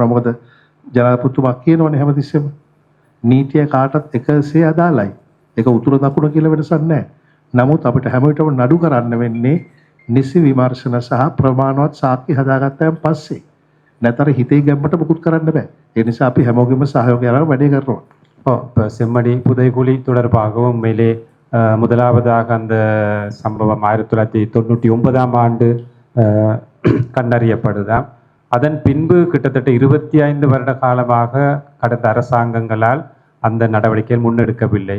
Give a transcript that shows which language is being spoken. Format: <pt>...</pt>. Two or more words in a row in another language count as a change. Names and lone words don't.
<si>මොකද ජනාධිපතිතුමා කියනවනේ හැමතිස්සෙම නීතිය කාටත් එකසේ අදාළයි. ඒක උතුර දකුණ කියලා වෙනසක් නැහැ. නමුත් අපිට හැම විටම නඩු කරන්න වෙන්නේ නිසි විමර්ශන සහ ප්‍රමාණවත් සාක්ෂි හදාගත්තාන් පස්සේ. නැතර හිතේ ගැම්මට මුකුත් කරන්න බෑ. ඒ නිසා අපි හැමෝගෙම සහයෝගය අරන් වැඩේ කරනවා.</si> <ta>இப்போ செம்மணி புதைகுழி தொடர்பாகவும் மேலே முதலாவதாக அந்த சம்பவம் 1999ஆம் ஆண்டு கண்டறியப்படுதாம். அதன் பின்பு கிட்டத்தட்ட 25 வருட காலமாக கடந்த அரசாங்கங்களால் அந்த நடவடிக்கைகள் முன்னெடுக்கவில்லை.</ta>